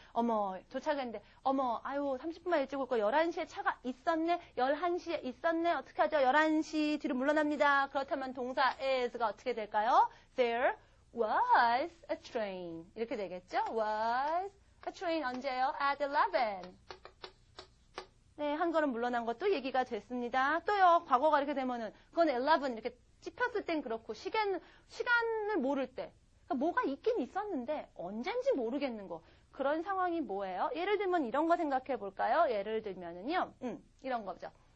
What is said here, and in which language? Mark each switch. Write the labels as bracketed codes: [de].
[ko] 어머 도착했는데 어머 아유 30분만 일찍 올 거 11시에 차가 있었네. 11시에 있었네. 어떻게 하죠? 11시 뒤로 물러납니다. 그렇다면 동사 is가 어떻게 될까요? [en] There was a train. [ko] 이렇게 되겠죠? [en] Was a train [ko] 언제요? [en] At 11. [ko] 네, 한 걸음 물러난 것도 얘기가 됐습니다. 또요, 과거가 이렇게 되면은, 그건 11 이렇게 찝혔을 땐 그렇고, 시간을 모를 때. 그러니까 뭐가 있긴 있었는데, 언젠지 모르겠는 거. 그런 상황이 뭐예요? 예를 들면 이런 거 생각해 볼까요? 예를 들면은요, 이런 거죠.